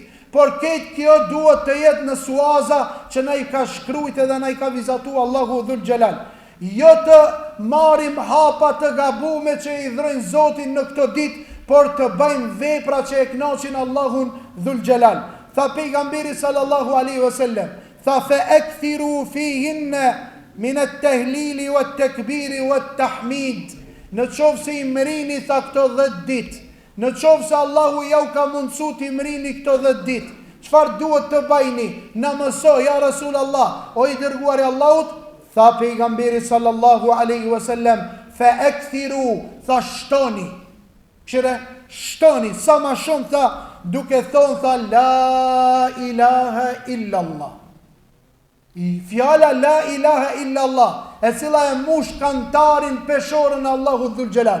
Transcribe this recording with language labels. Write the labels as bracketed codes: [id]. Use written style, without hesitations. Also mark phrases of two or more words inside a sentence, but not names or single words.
[sq] Por këtë kjo duhet të jetë në suaza që na i ka shkrujt edhe na i ka vizatu Allahu [ar] ذو الجلال. [sq] Jo të marim hapa të gabume që i dhrojnë Zotin në këto ditë, por të bëjmë vepra që e kënaqin Allahun [ar] ذو الجلال. [sq] Tha pejgamberi [ar] صلى الله عليه وسلم, [sq] tha [ar] فأكثروا فيهن من التهليل والتكبير والتحميد. [sq] Në qoftë se i mrini tha këto 10 ditë, në qoftë se Allahu ja u ka mundsu t'i mrini këto 10 ditë, çfarë duhet të bëjni? Na mësoj [ar] يا رسول الله, [sq] o i dërguari i Allahut. Tha pejgamberi [ar] صلى الله عليه وسلم، فأكثروا, [sq] tha shtoni. Qire, shtoni, sa ma shumë tha, duke thonë tha [ar] لا إله إلا الله. [sq] Fjala [ar] لا إله إلا الله, [sq] e cila e mush kantarin peshorën Allahu [ar] ذو الجلال.